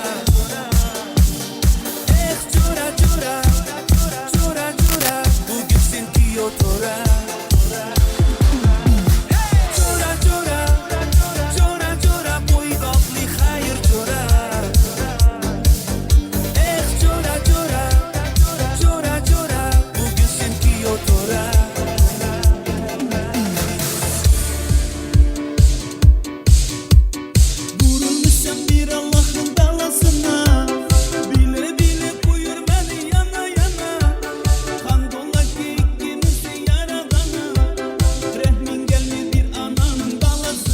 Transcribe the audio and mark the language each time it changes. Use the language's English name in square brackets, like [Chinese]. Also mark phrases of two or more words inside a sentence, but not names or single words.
[Uzbek] Jo'ra jo'ra, jo'ra jo'ra, bugun sen kuyov to'ra. Jo'ra jo'ra, jo'ra jo'ra, bo'ydoqli xayr jo'ra. Jo'ra jo'ra, jo'ra jo'ra, bugun sen kuyov to'ra. [Azerbaijani] Vurulmuşam bir Allah'ın dalasına, bile bile koyur beni yana yana. Kandola ki ikimizi yaradana, rehmin gelmiyor bir ananın balası.